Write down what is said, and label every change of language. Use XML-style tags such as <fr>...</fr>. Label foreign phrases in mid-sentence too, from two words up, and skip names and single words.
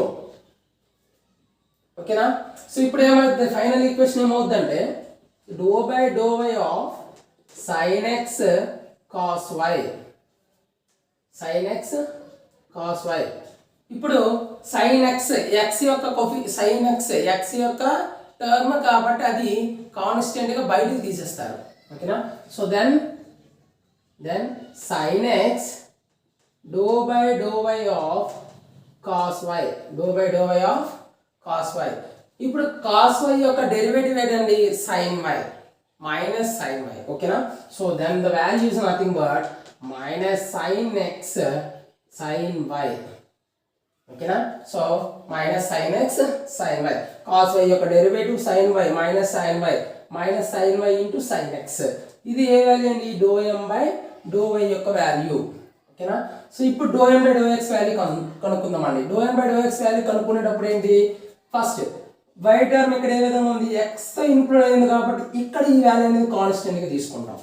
<te>ఓకేనా. సో ఇప్పుడు ఏమవుతుంది,</te> <en>final equation</en> <te>ఏమవుతుందంటే ∂by/∂y ఆఫ్ sin x cos y ఇప్పుడు sin x x యొక్క sin x యొక్క టర్మ్ కాబట్టి అది కాన్స్టెంట్ గా బయటికి తీసేస్తారు. ఓకేనా?</te> <en>so then sin x dou by dou y of cos y, dou by dou y of cos y.</en> <te>ఇప్పుడు cos y యొక్క డెరివేటివ్ ఏంటండి?</te> <en>sin y minus sin y.</en> <te>ఓకేనా?</te> <en>so then the value is nothing but minus sin x sin y.</en> <te>ఓకేనా?</te> <en>so minus</en> <te>sin x sin y, cos y యొక్క డెరివేటివ్ sin y మైనస్ sin y ఇంటూ sin x. ఇది ఏ వాల్యూ అండి?</te> <en>dou m by dou y</en> <te>యొక్క వాల్యూ. ఓకేనా? సో ఇప్పుడు</te> <en>dou m by dou x</en> <te>వాల్యూ కనుక్కుందామండి.</te> <en>dou m by dou x</en> <te>వాల్యూ కనుక్కునేటప్పుడు ఏంటి?</te> <en>first y term</en> <te>ఇక్కడ ఏ విధంగా ఉంది? x తో ఇంక్లూడ్ అయింది కాబట్టి ఇక్కడ ఈ వాల్యూ అనేది కాన్స్టెంట్ గా తీసుకుంటాం.</te>